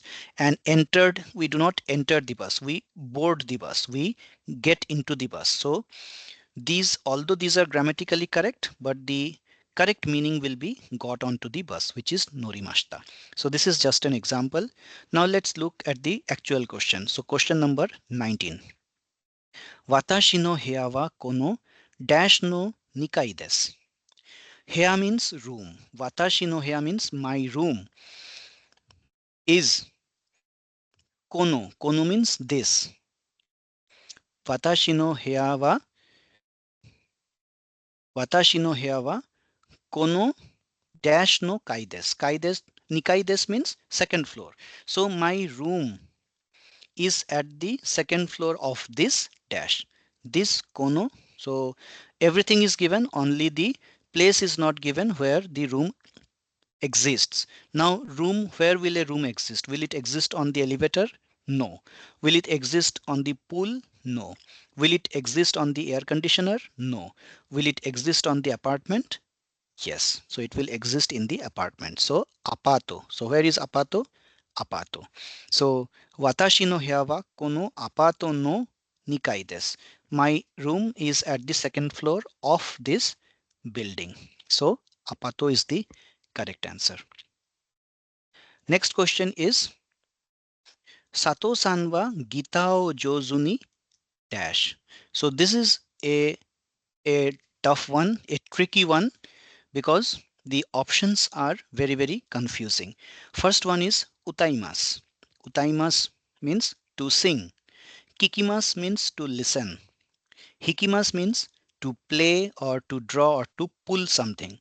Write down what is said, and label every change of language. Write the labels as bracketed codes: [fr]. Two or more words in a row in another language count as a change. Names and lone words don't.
[en] And entered, we do not enter the bus, we board the bus, we get into the bus. So these, although these are grammatically correct, but the correct meaning will be got onto the bus, which is norimashita. So this is just an example. Now let's look at the actual question. So question number 19. [ja] 私の部屋はこの dash の二階です. [en] Heya means room. [ja] 私の部屋 [en] means my room is kono. Kono means this. [ja] 私の部屋は私の部屋はこの dash の階です. 階です、二階です [en] means second floor. So my room is at the second floor of this dash. This kono. So everything is given, only the place is not given where the room exists. Now, room, where will a room exist? Will it exist on the elevator? No. Will it exist on the pool? No. Will it exist on the air conditioner? No. Will it exist on the apartment? Yes. So it will exist in the apartment. So apato. So where is apato? Apato. [ja] So 私の部屋はこのアパートの二階です. [en] My room is at the second floor of this building. So apato is the correct answer. Next question is [ja] 佐藤さんはギターを上手に dash. [en] So this is a tough one, a tricky one, because the options are very very confusing. First one is utaimasu. Utaimasu means to sing. Kikimasu means to listen. Hikimasu means to play or to draw or to pull something.